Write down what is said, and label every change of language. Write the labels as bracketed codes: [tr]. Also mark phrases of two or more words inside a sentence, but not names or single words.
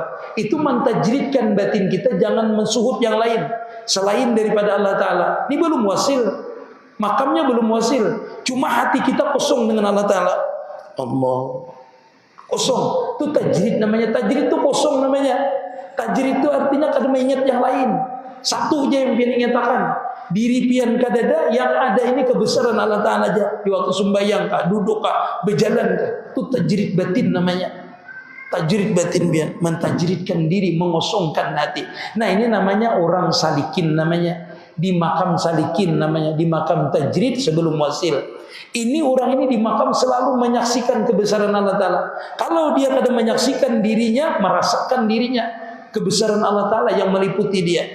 [id] Itu mentajridkan batin kita jangan mensuhut yang lain selain daripada Allah Ta'ala. Ini belum wasil. Makamnya belum wasil. Cuma hati kita kosong dengan Allah Ta'ala. Allah. Kosong. Itu tajrid namanya. Tajrid itu kosong namanya. Tajrid itu artinya kada mengingat yang lain. Satu aja yang pian ingatakan. Diri pian kadada yang ada ini kebesaran Allah Ta'ala aja. Di waktu sembahyang kah, duduk kah, berjalan kah. Itu tajrid batin namanya. Tajrid batin pian. Mentajridkan diri, mengosongkan hati. Nah, ini namanya orang salikin namanya. Di makam salikin namanya, di makam tajrid sebelum wasil. Ini orang ini di makam selalu menyaksikan kebesaran Allah Ta'ala. Kalau dia kadang menyaksikan dirinya, merasakan dirinya, kebesaran Allah Ta'ala yang meliputi dia.